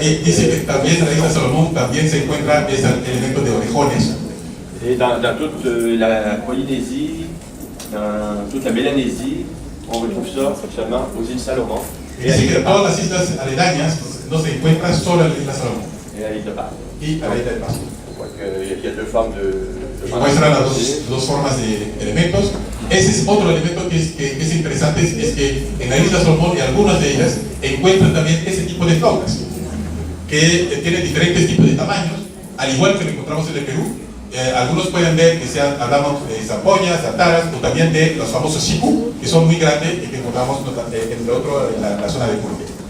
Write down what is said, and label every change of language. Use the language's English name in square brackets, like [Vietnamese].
[Spanish] Y dice que también en la isla Salomón también se encuentra ese elemento de orejones. [French] Et dans toute la Polynésie, dans toute la Mélanésie, on retrouve ça seulement aux îles Salomon. [Spanish] Y dice que todas las islas aledañas no se encuentran solo en la isla Salomón. [French] Et à l'île de Pâques. [Spanish] Y a la isla de Pascua. [French] On voit qu'il y a deux formes de [Spanish] Muestran las dos formas de elementos. Ese es otro elemento que es interesante, es que en la isla Salomón y algunas de ellas encuentran también ese tipo de flautas, que tienen diferentes tipos de tamaños, al igual que lo encontramos en el Perú. Algunos pueden ver que hablamos de zampoñas, ataras, o también de los famosos siku, que son muy grandes y que encontramos en la zona de Curque.